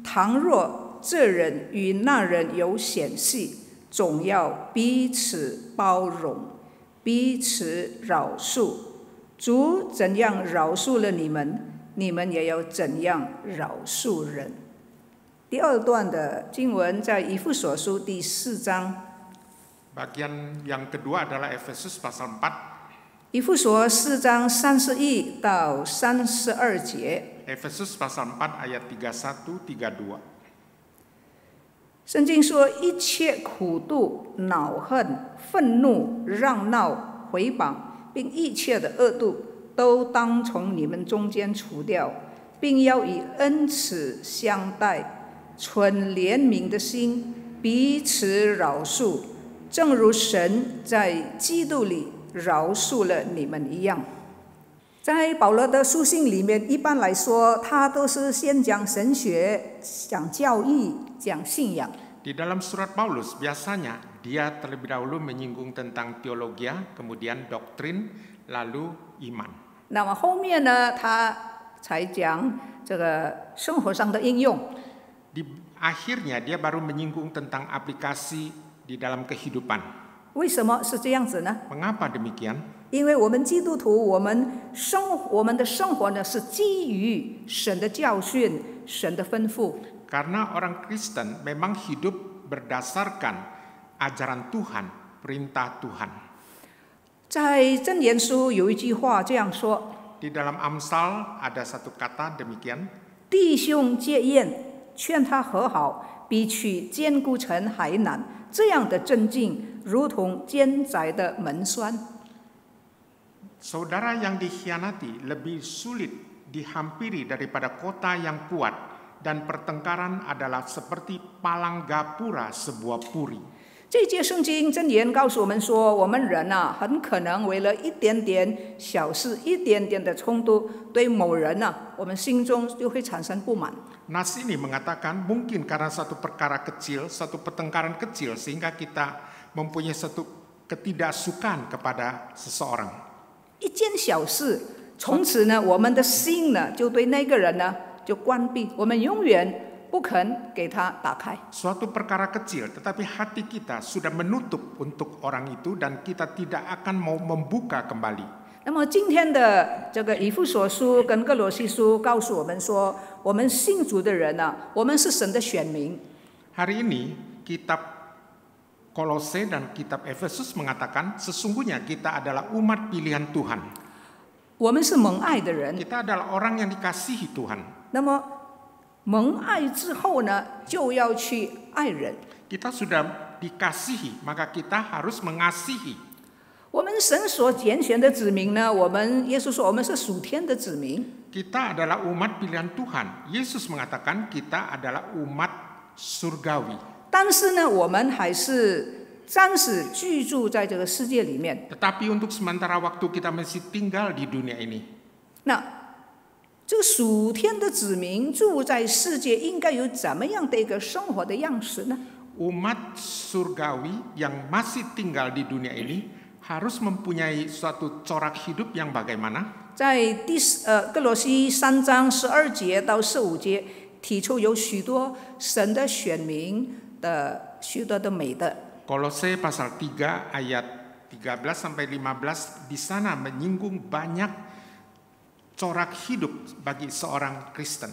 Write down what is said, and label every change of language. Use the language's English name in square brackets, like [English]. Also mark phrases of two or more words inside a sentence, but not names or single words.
[Chinese] 倘若这人与那人有嫌隙，总要彼此包容，彼此饶恕。主怎样饶恕了你们，你们也要怎样饶恕人。第二段的经文在以弗所书第4章。 [Indonesian] Bagian yang kedua adalah Efesus pasal 4. [Chinese] 以弗所4章31到32节， [Indonesian] Efesus pasal 4 ayat 31 32. [Chinese] 圣经说：一切苦毒、恼恨、愤怒、嚷闹、毁谤，并一切的恶毒，都当从你们中间除掉，并要以恩慈相待，存怜悯的心，彼此饶恕，正如神在基督里饶恕了你们一样。在保罗的书信里面，一般来说，他都是先讲神学、讲教义、讲信仰。 [Indonesian] Di dalam surat Paulus biasanya dia terlebih dahulu menyinggung tentang teologi, kemudian doktrin, lalu iman. [Chinese] 那么后面呢，他才讲这个生活上的应用。 [Indonesian] Di akhirnya dia baru menyinggung tentang aplikasi di dalam kehidupan. [Chinese] 为什么是这样子呢？ [Indonesian] Mengapa demikian? [Chinese] 因为我们基督徒，我们的生活呢是基于神的教训、神的吩咐。 [Indonesian] Karena orang Kristen memang hidup berdasarkan ajaran Tuhan, perintah Tuhan. [Chinese] 在箴言书有一句话这样说： [Indonesian] Di dalam Amsal ada satu kata demikian. [Chinese] 弟兄结怨，劝他和好，比取坚固城还难。这样的镇静，如同坚宅的门栓。 [Indonesian] Saudara yang dikhianati lebih sulit dihampiri daripada kota yang kuat, dan pertengkaran adalah seperti palang gapura sebuah puri. [Chinese] 这节圣经箴言告诉我们说，我们人啊，很可能为了一点点小事、一点点的冲突，对某人啊，我们心中就会产生不满。 [Indonesian] Nas ini mengatakan mungkin karena satu perkara kecil, satu pertengkaran kecil, sehingga kita mempunyai satu ketidaksukaan kepada seseorang. [Chinese] 一件小事，从此呢，我们的心呢，就对那个人呢就关闭，我们永远不肯给他打开。 [Indonesian] Suatu perkara kecil, tetapi hati kita sudah menutup untuk orang itu dan kita tidak akan mau membuka kembali. [Chinese] 那么今天的这个以弗所书跟哥罗西书告诉我们说，我们信主的人啊，我们是神的选民。 [Indonesian] Hari ini kitab Kolose dan kitab Efesus mengatakan sesungguhnya kita adalah umat pilihan Tuhan. [Chinese] 我们是蒙爱的人。 [Indonesian] Kita adalah orang yang dikasihi Tuhan. [Chinese] 那么蒙爱之后呢，就要去爱人。 [Indonesian] Kita sudah dikasihi, maka kita harus mengasihi. [Chinese] 我们神所拣选的子民呢，耶稣说我们是属天的子民。 [Indonesian] Kita adalah umat pilihan Tuhan. Yesus mengatakan kita adalah umat surgawi. [Chinese] 但是呢，我们还是暂时居住在这个世界里面。 [Indonesian] Tetapi untuk sementara waktu kita masih tinggal di dunia ini. [Chinese] 那这个属天的子民住在世界，应该有怎么样的一个生活的样式呢？ [Indonesian] Umat surgawi yang masih tinggal di dunia ini harus mempunyai suatu corak hidup yang bagaimana? [Chinese] 在哥罗西3章12节到15节提出有许多神的选民的许多的美德。 [Indonesian] Kolose pasal 3 ayat 13 sampai 15 di sana menyinggung banyak corak hidup bagi seorang Kristen.